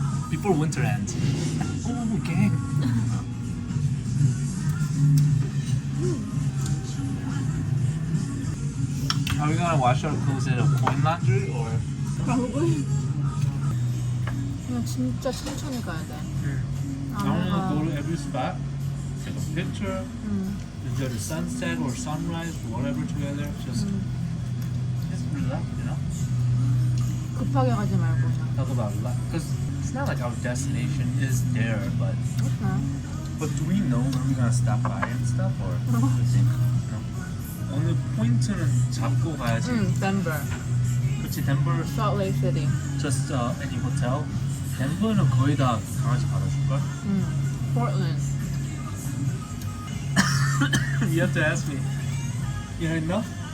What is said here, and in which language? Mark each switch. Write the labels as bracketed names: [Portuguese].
[English] Before winter ends. Oh, gang. Are we gonna wash our clothes in a coin laundry or? probably. [Korean] 그냥 진짜 천천히 가야 돼. [English] I wanna go to every spot, take a picture, enjoy the sunset or sunrise, whatever together. Just relax, you know? [Korean] 급하게 가지 말고 그냥. [English] Talk about life. Because it's not like our destination is there, but do we know where we're gonna stop by and stuff, or do you think? No. [Korean] 오늘 포인트는 잡고 가야지. [English] Denver, [Korean] 그렇지, Denver. [English] Salt Lake City. Just any hotel. [Korean] 덴버는 거의 다 강아지 받아줄걸? [English] Portland. You have to ask me. You had enough?